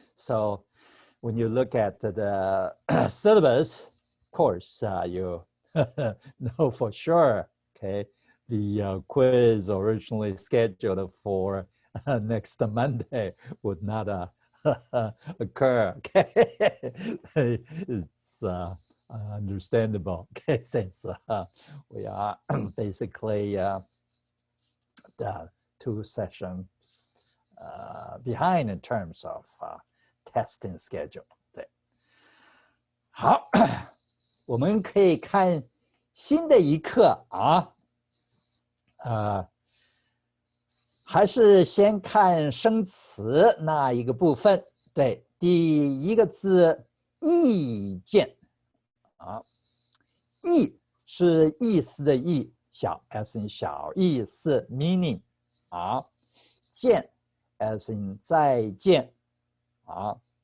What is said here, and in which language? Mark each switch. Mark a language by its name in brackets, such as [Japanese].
[English] So when you look at the syllabus, of course, you know for sure, okay, the quiz originally scheduled for next Monday would not occur, okay? It's understandable, okay, since we are basically the 2 sessions behind in terms of testing schedule. [Chinese] 对，好，我们可以看新的一课啊，还是先看生词那一个部分。对，第一个字意见啊，意是意思的意，小 [English] as in [Chinese] 小意思 [English] meaning [Chinese] 啊，见 as in 再见啊，